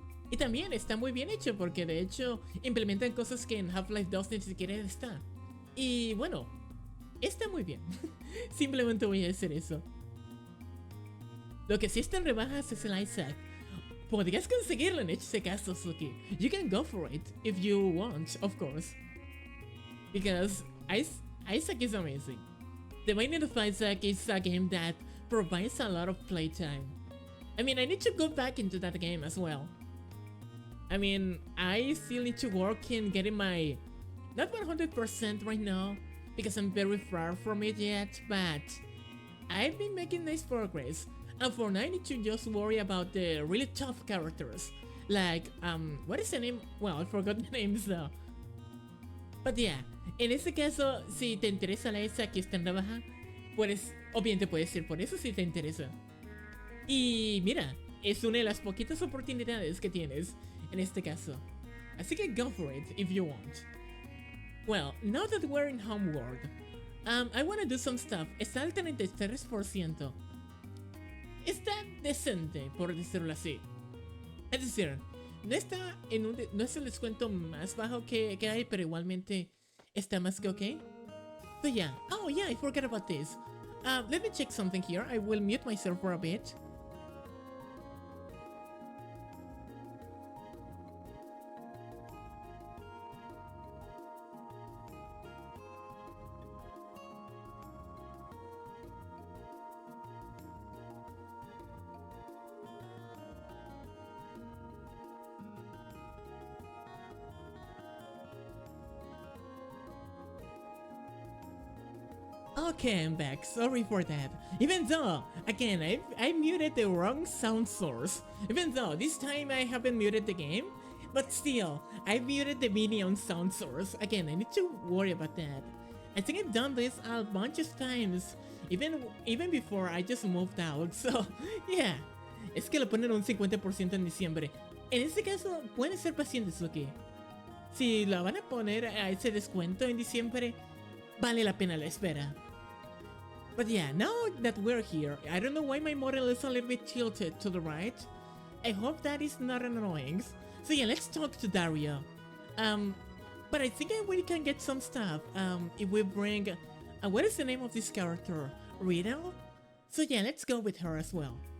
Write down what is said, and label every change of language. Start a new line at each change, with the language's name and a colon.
Spanish: Y también está muy bien hecho, porque de hecho implementan cosas que en Half-Life 2 ni siquiera está. Y bueno, está muy bien. Simplemente voy a decir eso. Lo que sí está en rebajas es el Isaac. Podrías conseguirlo en ese caso, Suki.
English: You can go for it, if you want, of course. Because Isaac is amazing. The Binding of Isaac is a game that provides a lot of playtime. I mean, I need to go back into that game as well. I mean, I still need to work in getting my... Not 100% right now, because I'm very far from it yet, but I've been making nice progress. And for now I need to just worry about the really tough characters. Like, what is the name? Well, I forgot the names though.
Spanish: But yeah, en ese caso, si te interesa la esa que está en rebaja, pues obviamente puedes ir por eso si te interesa. Y mira, es una de las poquitas oportunidades que tienes en este caso. Así que
English: go for it if you want. Well, now that we're in Homeworld, I wanna do some stuff.
Spanish: Está al 33%. Está decente, por decirlo así. Es decir, no está no es el descuento más bajo que hay, pero igualmente está más que ok.
English: So yeah, oh yeah, I forgot about this. Let me check something here. I will mute myself for a bit. Okay, I'm back. Sorry for that. Even though, again, I muted the wrong sound source. Even though this time I haven't muted the game, but still, I muted the minion sound source. Again, I need to worry about that. I think I've done this a bunch of times, even before I just moved out, so yeah.
Spanish: Es que lo ponen un 50% en diciembre. En este caso, pueden ser pacientes, ok. Si la van a poner a ese descuento en diciembre, vale la pena la espera.
English: But yeah, now that we're here, I don't know why my model is a little bit tilted to the right. I hope that is not annoying. So yeah, let's talk to Dario. But I think we can get some stuff if we bring... what is the name of this character? Riddle? So yeah, let's go with her as well.